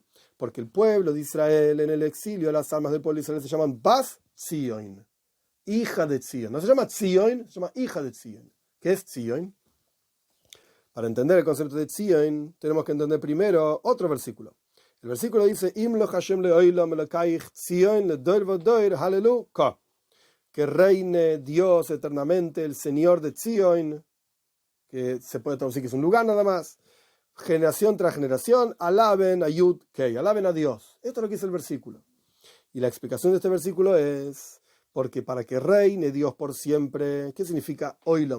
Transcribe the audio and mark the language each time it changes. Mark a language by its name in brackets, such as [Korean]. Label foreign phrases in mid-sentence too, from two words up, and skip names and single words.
[Spanish] Porque el pueblo de Israel en el exilio, las almas del pueblo de Israel se llaman [Hebrew] bas Tzion. [Spanish] Hija de Tzion. No se llama Tzion, se llama hija de Tzion. ¿Qué es Tzion? Para entender el concepto de Tzion, tenemos que entender primero otro versículo. El versículo dice, [Hebrew] Imlo Hashem leolam elakaich Tzion ledoir vodoir haleluya. [Spanish] Que reine Dios eternamente, el Señor de Tzion, que se puede traducir que es un lugar nada más. Generación tras generación, alaben a Yud Kei, alaben a Dios. Esto es lo que dice el versículo. Y la explicación de este versículo es, porque para que reine Dios por siempre, ¿qué significa oilom?